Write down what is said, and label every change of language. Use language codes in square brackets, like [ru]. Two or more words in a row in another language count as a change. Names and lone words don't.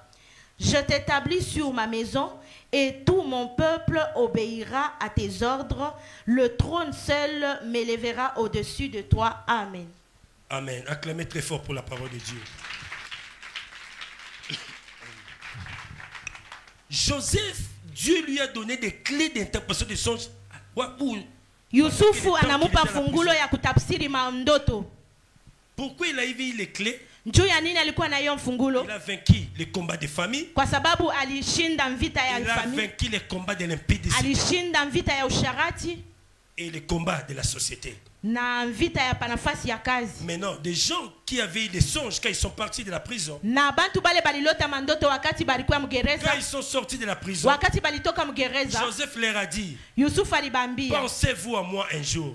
[fr] Je t'établis sur ma maison, et tout mon peuple obéira à tes ordres. Le trône seul m'élèvera au-dessus de toi. Amen. » Amen. Acclamez très fort pour la parole de Dieu. Joseph, Dieu lui a donné des clés d'interprétation des songes. [sw] Yusufu anamupa fungulo ya kutafsiri mandoto. [fr] Pourquoi il a eu les clés? [sw] Juu ya nini alikuwa na hiyo mfungulo? [fr] Il a vaincu les combats des familles. [sw] Kwa sababu alishinda vita ya famille. [fr] Il a vaincu les combats de l'impudicité. [sw] Alishinda vita ya usharati. [fr] Et les combats de la société. Mais non, des gens qui avaient eu des songes quand ils sont partis de la prison. Quand ils sont sortis de la prison, Joseph leur a dit, pensez-vous à moi un jour.